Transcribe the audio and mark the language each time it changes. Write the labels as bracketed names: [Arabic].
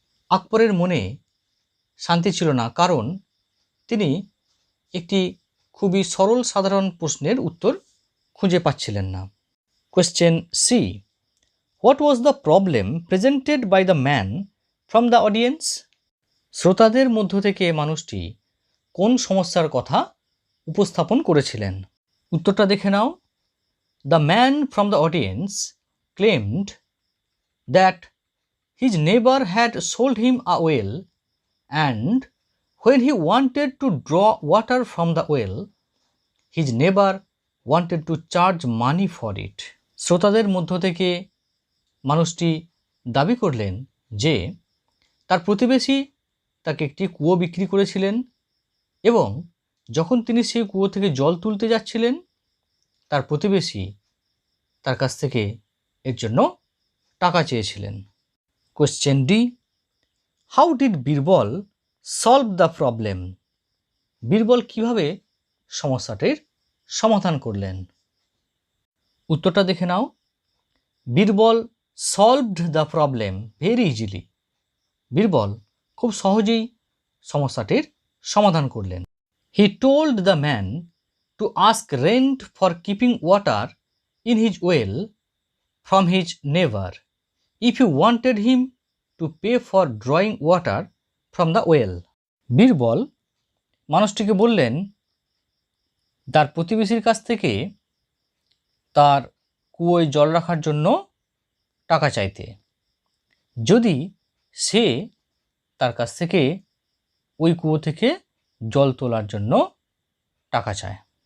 [Bangla] আকবরের মনে শান্তি ছিল না কারণ তিনি একটি খুবই সরল সাধারণ প্রশ্নের উত্তর খুঁজে পাচ্ছিলেন না। [English] Question C, what was the problem presented by the man from the audience? [Bangla] শ্রোতাদের মধ্য থেকে মানুষটি কোন সমস্যার কথা উপস্থাপন করেছিলেন? উত্তরটা দেখে নাও। [English] The man from the audience claimed that his neighbour had sold him a well and when he wanted to draw water from the well, his neighbor wanted to charge money for it. [Bangla] শ্রোতাদের মধ্য থেকে মানুষটি দাবি করলেন যে তার প্রতিবেশী তাকে একটি কুয়ো বিক্রি করেছিলেন এবং যখন তিনি সেই কুয়ো থেকে জল তুলতে যাচ্ছিলেন তার প্রতিবেশী তার কাছ থেকে এর জন্য টাকা চেয়েছিলেন। [English] Question D, how did Birbal solve the problem? [Bangla] Birbal কিভাবে সমস্যাটির সমাধান করলেন? উত্তরটা দেখে নাও। [English] Birbal solved the problem very easily. [Bangla] Birbal খুব সহজেই সমস্যাটির সমাধান করলেন। [English] He told the man to ask rent for keeping water in his well from his neighbor if he wanted him to pay for drawing water from the well. [Bangla] Birbal মানুষটিকে বললেন তার প্রতিবেশীর কাছ থেকে তার কুয়োয় জল রাখার জন্য টাকা চাইতে, যদি সে তার কাছ থেকে ওই কুয়ো থেকে জল তোলার জন্য টাকা চায়।